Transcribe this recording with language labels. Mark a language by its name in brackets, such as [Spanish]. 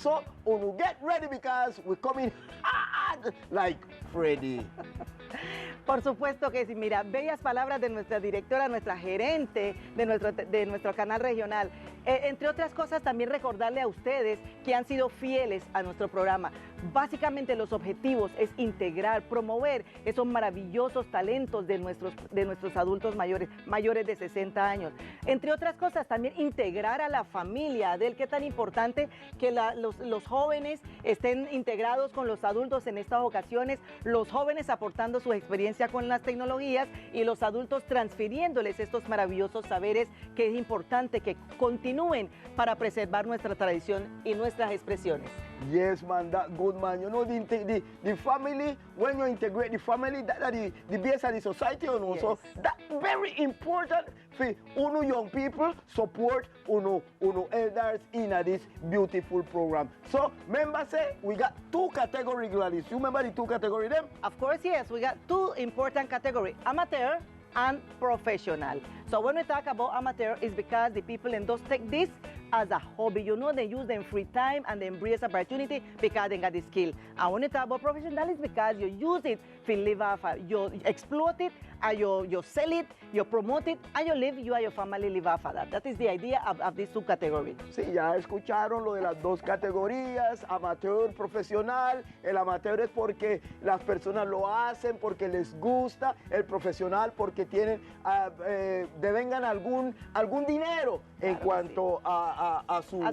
[English] So uno get ready because we're coming hard like Freddy. [Spanish] Por supuesto que sí, mira, bellas palabras de nuestra directora, nuestra gerente de nuestro canal regional. Entre otras cosas, también recordarle a ustedes que han sido fieles a nuestro programa. Básicamente los objetivos es integrar, promover esos maravillosos talentos de nuestros adultos mayores de 60 años. Entre otras cosas, también integrar a la familia, del que tan importante que los jóvenes estén integrados con los adultos en estas ocasiones, los jóvenes aportando su experiencia con las tecnologías y los adultos transfiriéndoles estos maravillosos saberes que es importante que continúen continúen para preservar nuestra tradición y nuestras expresiones. [English] Yes, man, that good, man. You know, the family, when you integrate the family, that the base of the society, you know, Yes. so that's very important for uno young people support uno elders in this beautiful program. So, remember, say, we got 2 categories, Gladys. You remember the 2 categories, them? Of course, yes, we got 2 important categories, amateur and professional. So when we talk about amateur, it's because the people in those take this as a hobby. You know, they use them free time and they embrace opportunity because they got the skill. And when we talk about professional, it's because you use it to live off, you exploit it, and you sell it, you promote it, and you live, you and your family live off of that. That is the idea of these 2 categories. [Spanish] Sí, ya escucharon lo de las 2 categorías, amateur, profesional. El amateur es porque las personas lo hacen, porque les gusta. El profesional porque tienen, devengan algún dinero en cuanto a su